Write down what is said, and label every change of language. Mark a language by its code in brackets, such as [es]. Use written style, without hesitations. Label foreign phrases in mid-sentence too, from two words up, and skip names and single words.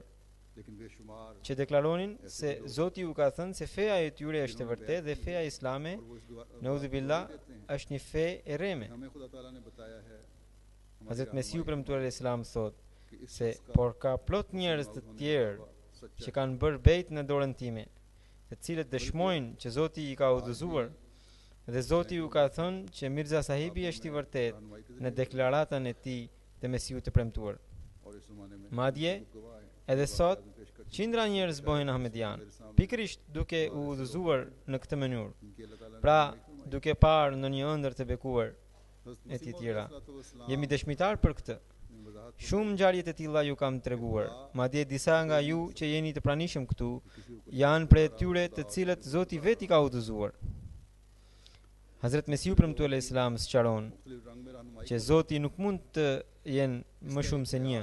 [ur] لیکن بے شمار [sq] që deklaronin se Zoti u ka thënë se feja e tyre është e vërtetë dhe feja islame, [ur] اور وہ اس دعا [sq] Nauzubillah, [ur] کہتے ہیں [sq] është një fe e rreme. [ur] ہمیں خدا تعالیٰ نے بتایا ہے ہماری [sq] Hazrat Mesiu [ur] रहनुमाई [sq] premtuar al-Islam thotë [ur] کہ اس [sq] se [ur] شخص کا [sq] por ka plot njerëz të [ur] ہونے کا [sq] tjerë [ur] دعویٰ سچا [sq] që kanë bërë bejt në dorën time, të cilët dëshmojnë që Zoti i ka udhëzuar dhe Zoti u ka thënë që Mirza Sahibi është i vërtet [ur] رہنمائی کے [sq] në [ur] जरिए [sq] deklaratën e tij të Mesiut të premtuar. [ur] اور اس زمانے میں [sq] Madje [ur] گواہ ہے [sq] edhe sot [ur] آدم پیش کرتے [sq] qindra njerëz bëhen ahmedian, pikërisht duke u udhëzuar në këtë mënyrë. [ur] ہیں کہ اللہ تعالیٰ نے [sq] Pra, [ur] رہنمائی فرمائی. [sq] duke parë në një ëndër të bekuar [ur] हज़रत [sq] e [ur] मसीह [sq] të [ur] मौद [sq] tjera. [ar] عليه الصلاة والسلام [sq] Jemi dëshmitar për këtë. [ur] ने [sq] Shumë ngjarje të tilla ju kam treguar, madje disa nga ju që jeni të pranishëm këtu janë prej tyre të cilët Zoti vetë i ka udhëzuar. Hazrat Mesiu premtuar [ar] عليه السلام [sq] sqaron që Zoti nuk mund të jenë më shumë se një.